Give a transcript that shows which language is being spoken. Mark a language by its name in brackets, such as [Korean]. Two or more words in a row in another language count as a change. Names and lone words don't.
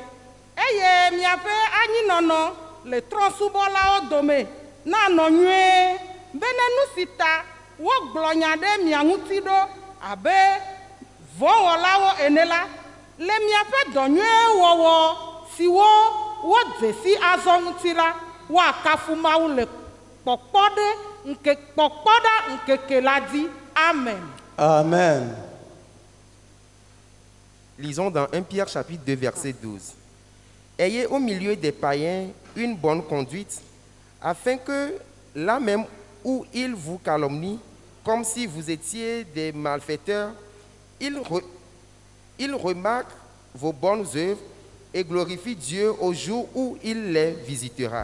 [Ewe] Eye miaƒe anyinɔnɔ le trɔ̃subɔlawo dome nanɔ nyuie bene nu si ta wogblɔ nya ɖe mia ŋuti ɖo abe vɔ̃wɔlawo ene la, le miaƒe dɔ nyuie wɔwɔ siwo wodze si azɔ ŋuti la, woakafu Mawu le kpɔkpɔɖa ŋkeke la dzi. Amen. Amen. [French] Lisons dans 1 Pierre chapitre 2, verset 12. Ayez au milieu des païens une bonne conduite, afin que là même où ils vous calomnient comme si vous étiez des malfaiteurs, ils remarquent vos bonnes œuvres et glorifient Dieu au jour où il les visitera.